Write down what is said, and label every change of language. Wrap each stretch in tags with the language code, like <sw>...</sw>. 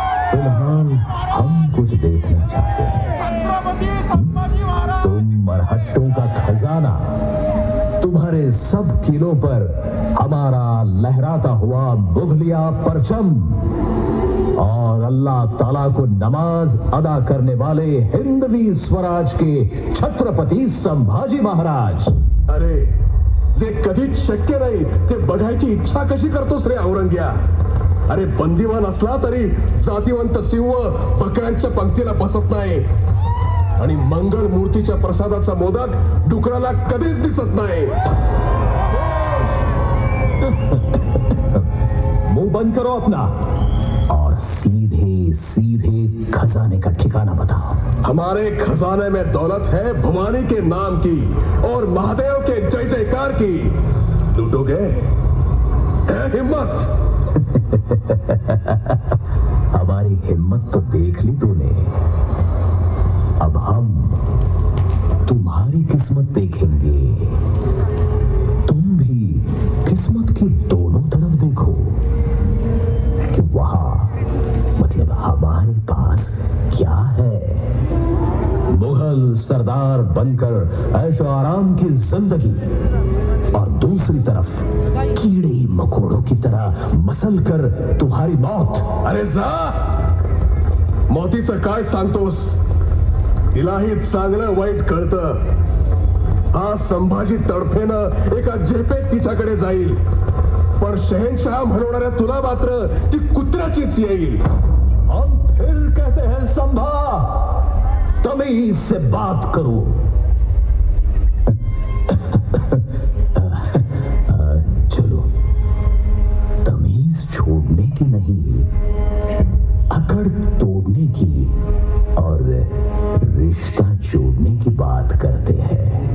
<hi>फिलहाल हम कुछ देखना चाहते हैं। तुम मरहट्टों का खजाना, तुम्हारे सब किलों पर हमारा लहराता हुआ मुगलिया परचम, और अल्लाह ताला को नमाज अदा करने वाले हिंदवी स्वराज के छत्रपती संभाजी महाराज।</hi> <mr>अरे जे कधीच शक्य नाही ते बघायची इच्छा कशी करतोस रे औरंग्या? अरे बंदीवान असला तरी जातीवंत सिंह बकऱ्यांच्या पंक्तीला बसत नाही, आणि मंगळ मूर्तीच्या प्रसादाचा मोदक डुकराला कधीच दिसत नाही।</mr> <hi>मुंह बंद करो अपना और सीधे सीधे खजाने का ठिकाना बताओ। हमारे खजाने में दौलत है भवानी के नाम की और महादेव के जय जयकार की। लूटोगे? है हिम्मत? हमारी हिम्मत तो देख ली तूने, अब हम तुम्हारी किस्मत देखेंगे। तुम भी किस्मत की दोनों तरफ देखो कि वहां मतलब हमारे पास क्या है। मुगल सरदार बनकर ऐशो आराम की जिंदगी, और दूसरी तरफ कीड़े मकोड़ों की तरह मसल कर तुम्हारी मौत।</hi> <mr>अरे जा, मौतीचं काय सांगतोस? तिलाही चांगलं वाईट कळतं। हा संभाजी तडफेनं एका झेपेत तिच्याकडे जाईल, पण शहनशाह म्हणवणाऱ्या तुला मात्र ती कुत्र्याचीच येईल।</mr> <hi>हम फिर कहते हैं संभा, तमीज से बात करो। चलो, तमीज छोड़ने की नहीं, अकड़ तोड़ने की और रिश्ता जोड़ने की बात करते हैं।</hi>